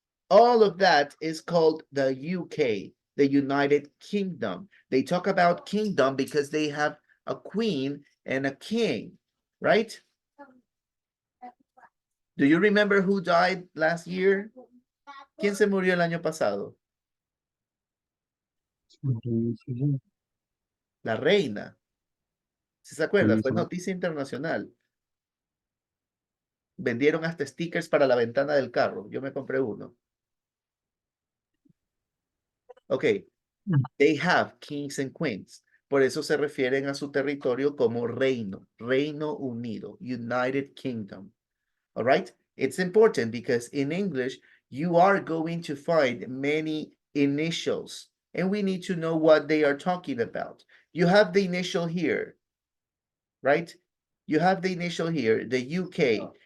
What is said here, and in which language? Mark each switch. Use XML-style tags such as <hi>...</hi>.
<en>All of that is called the UK, the United Kingdom. They talk about kingdom because they have a queen and a king, right? Do you remember who died last year?</en> <es>¿Quién se murió el año pasado? La reina. ¿Sí se acuerda? Fue noticia internacional. Vendieron hasta stickers para la ventana del carro. Yo me compré uno.</es> <en>Ok. They have kings and queens.</en> <es>Por eso se refieren a su territorio como reino.</es> <en>Reino Unido. United Kingdom. All right? It's important because in English, you are going to find many initials, and we need to know what they are talking about. You have the initial here, right? You have the initial here, the UK.</en>